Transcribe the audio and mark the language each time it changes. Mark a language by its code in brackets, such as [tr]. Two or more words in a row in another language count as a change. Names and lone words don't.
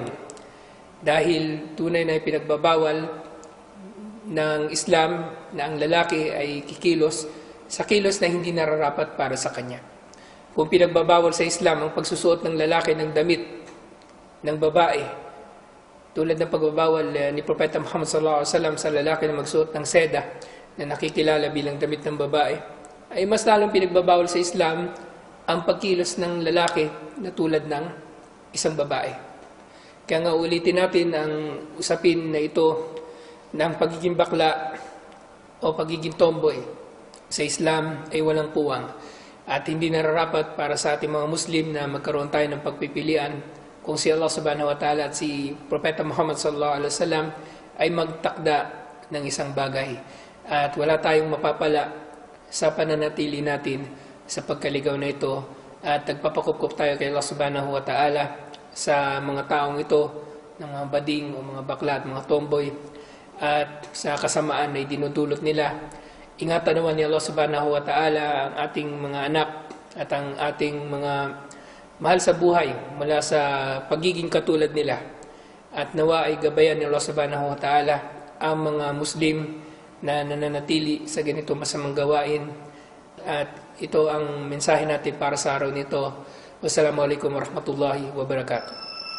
[tl] Dahil tunay na pinagbabawal ng Islam na ang lalaki ay kikilos sa kilos na hindi nararapat para sa kanya. Kung pinagbabawal sa Islam ang pagsusuot ng lalaki ng damit ng babae, tulad ng pagbabawal ni Propeta Muhammad [ar] صلى الله عليه وسلم [tl] sa lalaki na magsuot ng seda na nakikilala bilang damit ng babae, ay mas lalong pinagbabawal sa Islam ang pagkilos ng lalaki na tulad ng isang babae. Kaya nga ulitin natin ang usapin na ito ng pagiging bakla o pagiging tomboy sa Islam ay walang puwang, at hindi nararapat para sa ating mga Muslim na magkaroon tayo ng pagpipilian kung si Allah [ar] سبحانه وتعالى [tl] at si Propeta Muhammad [ar] صلى الله عليه وسلم [tl] ay magtakda ng isang bagay, at wala tayong mapapala sa pananatili natin sa pagkaligaw na ito, at nagpapakupkup tayo kay Allah [ar] سبحانه وتعالى [tl] sa mga taong ito, ng mga bading o mga bakla at mga tomboy, at sa kasamaan na dinudulot nila. Ingatan naman ni Allah [ar] سبحانه وتعالى [tl] ang ating mga anak at ang ating mga mahal sa buhay mula sa pagiging katulad nila, at nawa ay gabayan ni Allah [ar] سبحانه وتعالى [tl] ang mga Muslim na nananatili sa ganito masamang gawain. At ito ang mensahe natin para sa araw nito. [ar] والسلام عليكم ورحمة الله وبركاته.